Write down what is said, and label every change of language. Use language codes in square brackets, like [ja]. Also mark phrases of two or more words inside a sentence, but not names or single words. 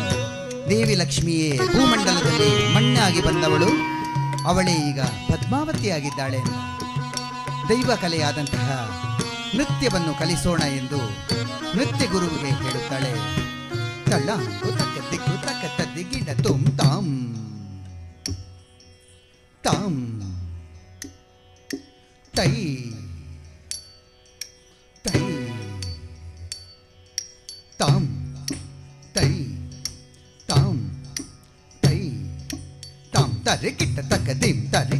[kn] ದೇವಿ ಲಕ್ಷ್ಮಿಯೇ ಭೂಮಂಡಲದಲ್ಲಿ ಮಣ್ಣಾಗಿ ಬಂದವಳು. ಅವಳೇ ಈಗ ಪದ್ಮಾವತಿಯಾಗಿದ್ದಾಳೆ. ದೈವ ಕಲೆಯಾದಂತಹ ನೃತ್ಯವನ್ನು ಕಲಿಸೋಣ ಎಂದು ನೃತ್ಯ ಗುರುವಿಗೆ ಹೇಳುತ್ತಾಳೆ. ತಳ್ಳ ತಕ್ಕ ದಿಕ್ಕು ತಕ್ಕ ತದ್ದಿಗಿಡ ತುಂ ತಾಂ ತಾಂ ತೈ ತೈ ತಾಂ ತೈ ತಾಂ ತೈ ತಾಂ ತರಿ ಕಿಟ್ಟ ತಕ್ಕ ದಿಂ ತರಿ